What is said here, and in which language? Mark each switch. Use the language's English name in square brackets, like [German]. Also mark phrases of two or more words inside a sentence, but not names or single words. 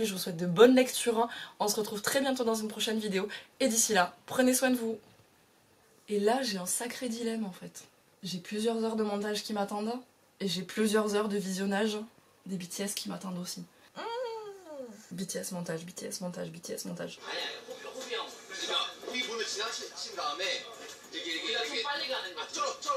[French] Je vous souhaite de bonnes lectures. On se retrouve très bientôt dans une prochaine vidéo. Et d'ici là, prenez soin de vous. Et là, j'ai un sacré dilemme, en fait. J'ai plusieurs heures de montage qui m'attendent. Et j'ai plusieurs heures de visionnage des BTS qui m'attendent aussi. BTS montage, BTS montage, BTS montage. [Korean] 우리 보면 지나친 다음에 이렇게 빨리 가는 거지.